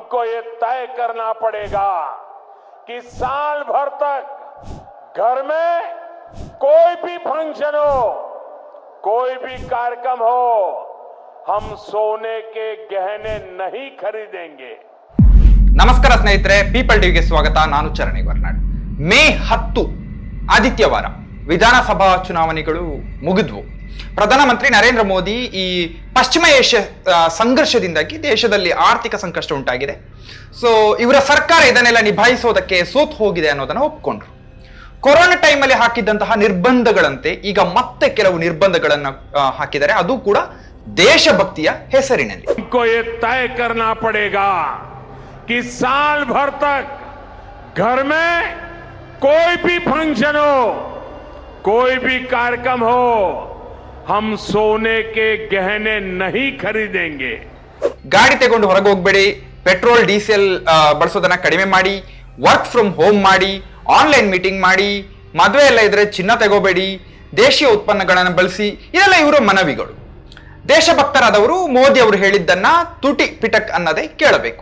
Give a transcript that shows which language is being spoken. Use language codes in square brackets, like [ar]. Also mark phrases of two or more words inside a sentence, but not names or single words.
[hi] हमको ये तय करना पड़ेगा कि साल भर तक घर में कोई भी फंक्शन हो, कोई भी कार्यक्रम हो, हम सोने के गहने नहीं खरीदेंगे। [kn] ನಮಸ್ಕಾರ ಸ್ನೇಹಿತರೆ, ಪೀಪಲ್ ಟಿವಿಗೆ ಸ್ವಾಗತ. ನಾನು ಚರಣಿ ವರ್ನಾಡ್. ಮೇ 10 ಆದಿತ್ಯವಾರ ವಿಧಾನಸಭಾ ಚುನಾವಣೆಗಳು ಮುಗಿದ್ವು. ಪ್ರಧಾನಮಂತ್ರಿ ನರೇಂದ್ರ ಮೋದಿ ಈ ಪಶ್ಚಿಮ ಏಷ್ಯಾ ಸಂಘರ್ಷದಿಂದಾಗಿ ದೇಶದಲ್ಲಿ ಆರ್ಥಿಕ ಸಂಕಷ್ಟ ಉಂಟಾಗಿದೆ. ಸೊ ಇವರ ಸರ್ಕಾರ ಇದನ್ನೆಲ್ಲ ನಿಭಾಯಿಸೋದಕ್ಕೆ ಸೋತು ಹೋಗಿದೆ ಅನ್ನೋದನ್ನ ಒಪ್ಕೊಂಡ್ರು. ಕೊರೋನಾ ಟೈಮಲ್ಲಿ ಹಾಕಿದ್ದಂತಹ ನಿರ್ಬಂಧಗಳಂತೆ ಈಗ ಮತ್ತೆ ಕೆಲವು ನಿರ್ಬಂಧಗಳನ್ನ ಹಾಕಿದ್ದಾರೆ, ಅದು ಕೂಡ ದೇಶಭಕ್ತಿಯ ಹೆಸರಿನಲ್ಲಿ. [hi] तय करना पड़ेगा कि साल भर तक घर में कोई भी फंक्शन हो, कोई भी कार्यक्रम हो, हम सोने के गहने नहीं खरीदेंगे. [kn] ಗಾಡಿ ತಗೊಂಡು ಹೊರಗೆ ಹೋಗ್ಬೇಡಿ, [en] petrol diesel [kn] ಬಳಸೋದನ್ನ ಕಡಿಮೆ ಮಾಡಿ, [en] work from home [kn] ಮಾಡಿ, [en] online meeting [kn] ಮಾಡಿ, ಮದುವೆ ಎಲ್ಲ ಇದ್ರೆ ಚಿನ್ನ ತಗೋಬೇಡಿ, ದೇಶೀಯ ಉತ್ಪನ್ನಗಳನ್ನು ಬಳಸಿ, ಇದೆಲ್ಲ ಇವರ ಮನವಿಗಳು. ದೇಶಭಕ್ತರಾದವರು ಮೋದಿ ಅವರು ಹೇಳಿದ್ದನ್ನ ತುಟಿ ಪಿಟಕ್ ಅನ್ನದೇ ಕೇಳಬೇಕು.